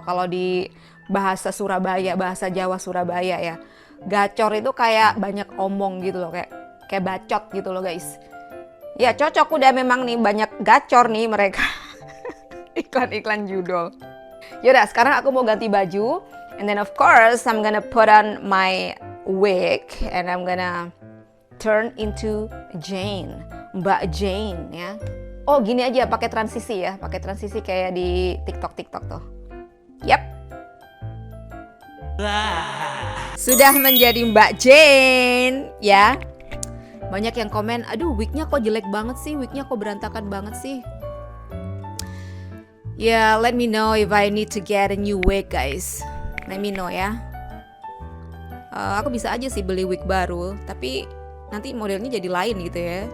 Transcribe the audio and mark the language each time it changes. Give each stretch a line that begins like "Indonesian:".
Indonesian: Kalau di bahasa Surabaya, bahasa Jawa Surabaya ya. Gacor itu kayak banyak omong gitu loh, kayak bacot gitu loh guys. Ya cocok udah memang nih banyak gacor nih mereka. Iklan-iklan judul. Yaudah, sekarang aku mau ganti baju.
English: And then of course I'm gonna put on my wig and I'm gonna turn into Jane, Mbak Jane ya.
Indonesian: Oh gini aja, pakai transisi ya, pakai transisi kayak di TikTok tuh. Yap. Sudah menjadi Mbak Jane ya. Banyak yang komen, aduh wignya kok jelek banget sih, wignya kok berantakan banget sih.
English: Ya, let me know if I need to get a new wig guys. Let me know ya.
Indonesian: Aku bisa aja sih beli wig baru, tapi nanti modelnya jadi lain gitu ya.